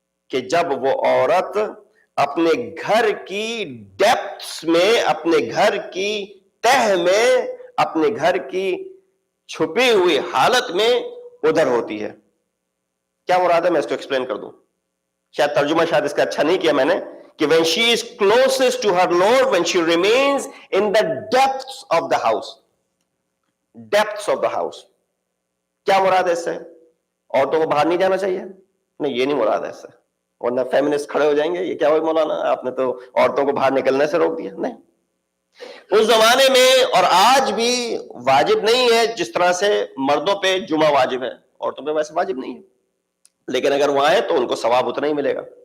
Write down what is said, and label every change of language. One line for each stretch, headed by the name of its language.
Urdu: کہ جب وہ عورت اپنے گھر کی ڈیپتھس میں، اپنے گھر کی تہ میں، اپنے گھر کی چھپی ہوئی حالت میں ادھر ہوتی ہے. کیا مراد ہے؟ میں اس کو ایکسپلین کر دوں. شاید ترجمہ شاید اس کا اچھا نہیں کیا میں نے، کہ
English: when she is closest to her Lord, when she remains in the depths of the house. depths of the house.
Urdu: کیا مراد ہے اس سے؟ عورتوں کو باہر نہیں جانا چاہیے؟ نہیں، یہ نہیں مراد ہے اس سے، ورنہ فیمنسٹ کھڑے ہو جائیں گے، یہ کیا ہوئی مولانا آپ نے تو عورتوں کو باہر نکلنے سے روک دیا. نہیں، اس زمانے میں اور آج بھی واجب نہیں ہے جس طرح سے مردوں پہ جمعہ واجب ہے، عورتوں پہ ویسے واجب نہیں ہے، لیکن اگر وہ آئے تو ان کو ثواب اتنا ہی ملے گا.